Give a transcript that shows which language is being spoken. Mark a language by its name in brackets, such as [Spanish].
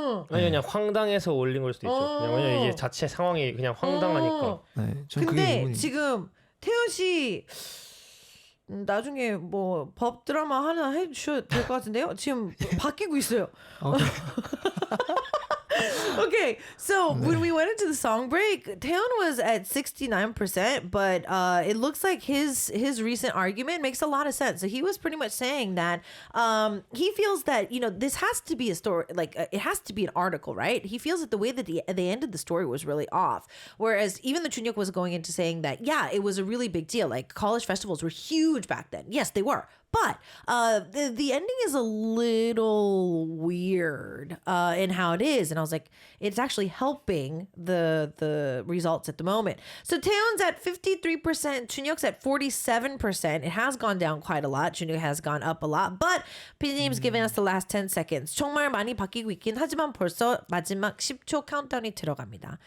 [Korean] 아니 그냥 황당해서 올린 걸 수도 있죠. 왜냐면 이게 자체 상황이 그냥 황당하니까. 네, 근데 지금 태연 씨 나중에 뭐 법 드라마 하나 해주셔도 될 것 같은데요? 지금 바뀌고 있어요. [English] Okay, so when we went into the song break, Taeyeon was at 69%, but it looks like his recent argument makes a lot of sense. So he was pretty much saying that he feels that, you know, this has to be a story, like it has to be an article, right? He feels that the way that they ended the story was really off. Whereas even the Junhyuk was going into saying that, yeah, it was a really big deal. Like college festivals were huge back then. Yes, they were. But the ending is a little weird in how it is. And I was like, it's actually helping the results at the moment. So Taeyeon's at 53%, Junhyuk's at 47%. It has gone down quite a lot. Junhyuk has gone up a lot. But PD님's giving us the last 10 seconds. [Korean] 정말 많이 바뀌고 있긴 하지만 벌써 마지막 10초 카운트다운이 들어갑니다.